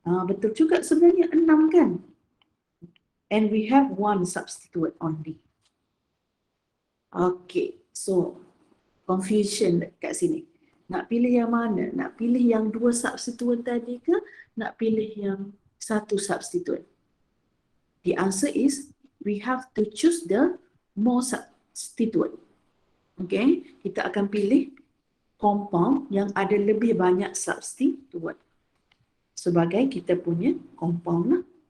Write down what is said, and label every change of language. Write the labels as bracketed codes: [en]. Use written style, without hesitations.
[ms] Betul juga sebenarnya 6 kan. [en] And we have one substitute only. [ms] Okay, so confusion kat sini. Nak pilih yang mana? Nak pilih yang dua substituent tadi ke? Nak pilih yang satu substituent? [en] The answer is we have to choose the more substituent. [ms] Okay, kita akan pilih compound yang ada lebih banyak substituent sebagai kita punya compound lah.